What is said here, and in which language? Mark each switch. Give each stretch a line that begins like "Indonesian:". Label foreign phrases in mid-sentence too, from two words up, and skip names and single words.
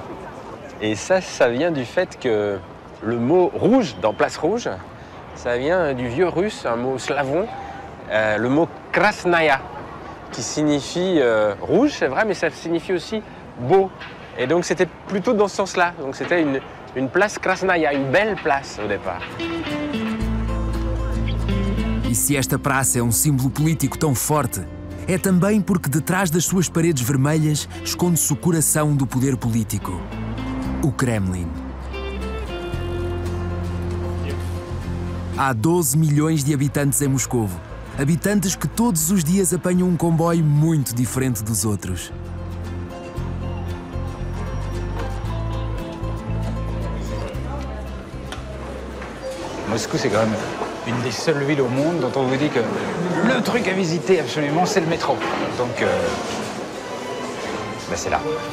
French: Et ça vient du fait que le mot rouge dans Place Rouge, ça vient du vieux russe, un mot slavon, le mot krasnaya, qui signifie rouge, c'est vrai, mais ça signifie aussi beau. Et donc c'était plutôt dans ce sens-là. Donc c'était une place krasnaya, une belle place au départ.
Portuguese: E se esta praça é um símbolo político tão forte, é também porque detrás das suas paredes vermelhas esconde-se o coração do poder político. O Kremlin. Há 12 milhões de habitantes em Moscovo. Habitantes que todos os dias apanham um comboio muito diferente dos outros.
French: Moscou, c'est quand même une des seules villes au monde dont on vous dit que le truc à visiter absolument, c'est le métro. Donc, c'est là.